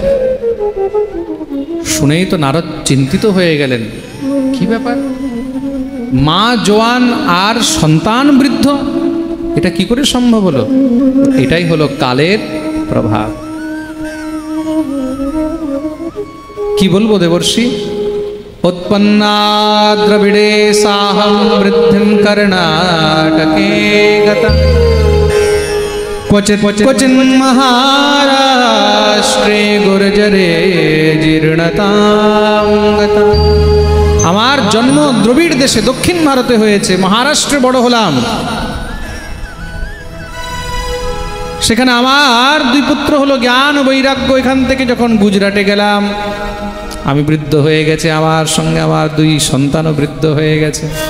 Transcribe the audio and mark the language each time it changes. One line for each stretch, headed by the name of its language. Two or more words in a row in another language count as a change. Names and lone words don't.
Bangla: শুনেই তো নারদ চিন্তিত হয়ে গেলেন, কি ব্যাপার, মা জোয়ান আর সন্তান বৃদ্ধ, এটা কি করে সম্ভব হলো? এটাই হলো কালের প্রভাব। কি বলবো দেবর্ষি?
Sanskrit: उत्पन्ना द्रविड़े साहं वृद्धिं कर्णाटके गता क्वचित् क्वचिन् महाराष्ट्रे गुर्जरे जीर्णतां गता।
Bangla: আমার জন্ম দ্রবিড় দেশে দক্ষিণ ভারতে হয়েছে, মহারাষ্ট্রে বড় হলাম। সেখানে আমার দুই পুত্র হলো জ্ঞান বৈরাগ্য। এখান থেকে যখন গুজরাটে গেলাম, আমি বৃদ্ধ হয়ে গেছে, আমার সঙ্গে আমার দুই সন্তানও বৃদ্ধ হয়ে গেছে।